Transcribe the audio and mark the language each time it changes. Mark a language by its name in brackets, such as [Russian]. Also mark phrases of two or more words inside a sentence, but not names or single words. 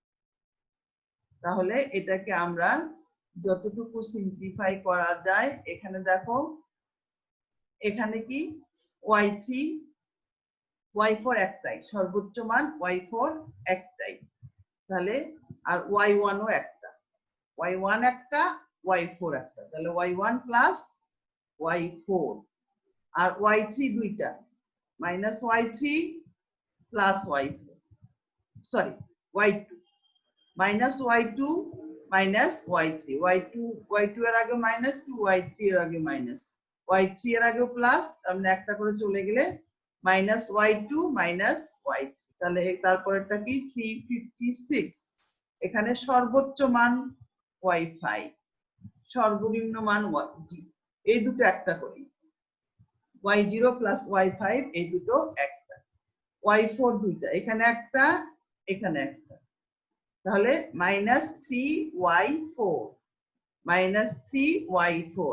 [Bangla] তাহলে এটাকে আমরা যতটুকু সিম্পলিফাই করা যায়, এখানে দেখো এখানে কি y3 y4 একটাই, সর্বোচ্চ মান y4 একটাই, তাহলে আর y1 ও একটা, y1 একটা y4 একটা, তাহলে y1 + y4, আর y3 দুইটা -y3 + y4 সরি y2 -y2 -y3 y2 এর আগে মাইনাস 2 y3 এর আগে মাইনাস, y3 এর আগে প্লাস, তাহলে একটা করে চলে গেলে -y2 -y3, তাহলে তারপরেরটা কি 356। এখানে সর্বোচ্চ মান y5, সর্বনিম্ন মান y0, এই দুটো একটা করি, y0 + y5 এই দুটো একটা, y4 দুইটা, এখানে একটা এখানে একটা, তাহলে -3y4 -3y4।